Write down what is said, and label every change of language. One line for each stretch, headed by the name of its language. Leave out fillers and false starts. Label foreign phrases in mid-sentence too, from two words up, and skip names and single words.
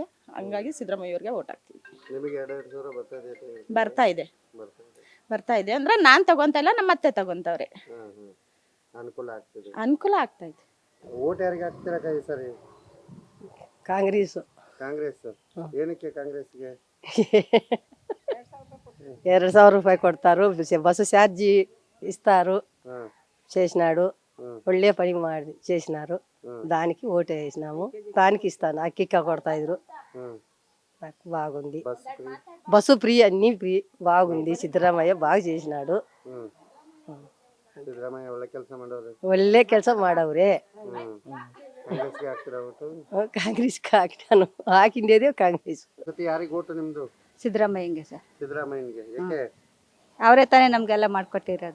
Kannada: ಹಂಗಾಗಿ ಸಿದ್ದರಾಮಯ್ಯ ಅವ್ರಿಗೆ ಓಟ್ ಹಾಕ್ತೀವಿ. ಬರ್ತಾ ಇದೆ ಅಂದ್ರೆ ನಾನು ತಗೊಂತ ಇಲ್ಲ, ನಮ್ಮ ಅತ್ತೆ ತಗೊಂತವ್ರೆ. ಅನುಕೂಲ ಆಗ್ತೈತೆ. ಓಟ್ ಯಾರಿಗೆ ಹಾಕ್ತೀರಾ ಈ ಸರಿ? ಕಾಂಗ್ರೆಸ್. ಏನಕ್ಕೆ ಕಾಂಗ್ರೆಸ್ಗೆ?
Telugu: 2,000 ರೂಪಾయి కొడతారు, బస్సు ఛార్జీ ఇస్తారు, చేసినాడు, ఒళ్ళే పని ಮಾಡಿ చేసినారు, దానికి ఓటు వేసినాము, దానికి ఇస్తాను. అక్కిక్క కొడతా ఇద్దరు, నాకు బాగుంది. బస్సు ఫ్రీ, అన్నీ ఫ్రీ, బాగుంది. సిద్ధరామయ్య బాగా చేసినాడు.
Kannada: ಒಳ್ಳೆ ಕೆಲಸ ಮಾಡವ್ರೆ. ಕಾಂಗ್ರೆಸ್ಗೆ ಹಾಕಿನಾನು, ಹಾಕಿಂದೇದೇ ಕಾಂಗ್ರೆಸ್. ಯಾರಿಗೆ ಓಟು ನಿಮ್ದು? ಸಿದ್ದರಾಮಯ್ಯಂಗೆ ಸರ್. ಸಿದ್ದರಾಮಯ್ಯಗೆ. ಯಾಕೆ? ಅವರೇ ತಾನೇ ನಮಗೆಲ್ಲ ಮಾಡ್ಕೊಟ್ಟಿರೋದು.